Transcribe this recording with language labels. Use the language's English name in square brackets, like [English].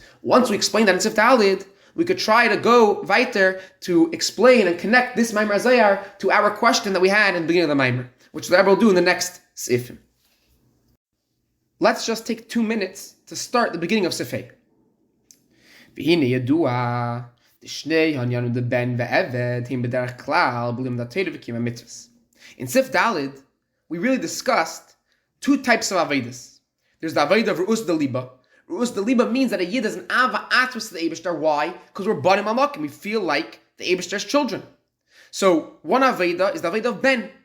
[English] Once we explain that in Tzavdad, we could try to go weiter to explain and connect this Maimer Zayar to our question that we had in the beginning of the Maimer, which the Rebbe will do in the next Seif. Let's just take 2 minutes to start the beginning of Seif. [Hebrew] והנה ידוע, דשני העניין דבן ועבד הם בדרך כלל בלימוד התורה וקיום המצוות. [English] In Sif Dalid, we really discussed 2 types of Avedis. There's the Aveda of Ru'us Deliba. Ru'us Deliba means that a Yid is an Ava Atzvus to the Eibishter. Why? Because we're Banim Amok and we feel like the Eibishter's children. So one Aveda is the Aveda of Ben.